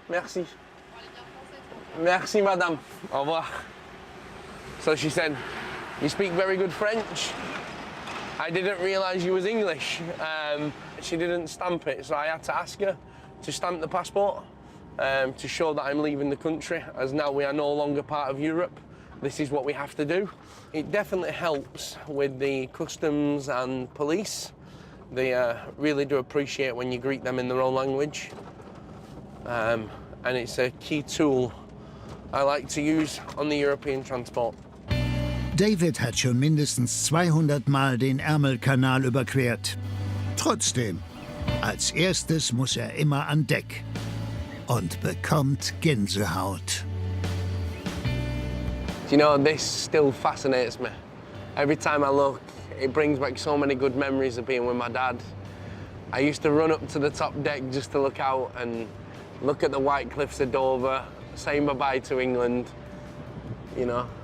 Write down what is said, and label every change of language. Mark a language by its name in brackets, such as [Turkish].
[French] Merci. Merci madame, au revoir. [English] So she said, you speak very good French? I didn't realise you was English. She didn't stamp it, so I had to ask her to stamp the passport to show that I'm leaving the country, as now we are no longer part of Europe. This is what we have to do. It definitely helps with the customs and police. They really do appreciate when you greet them in their own language. And it's a key tool I like to use on the European transport. [German] David hat schon mindestens 200 Mal den Ärmelkanal überquert. Trotzdem, als erstes muss er immer an Deck und bekommt Gänsehaut. [English] You know, this still fascinates me. Every time I look, it brings back so many good memories of being with my dad. I used to run up to the top deck just to look out and look at the white cliffs of Dover, saying bye-bye to England, you know.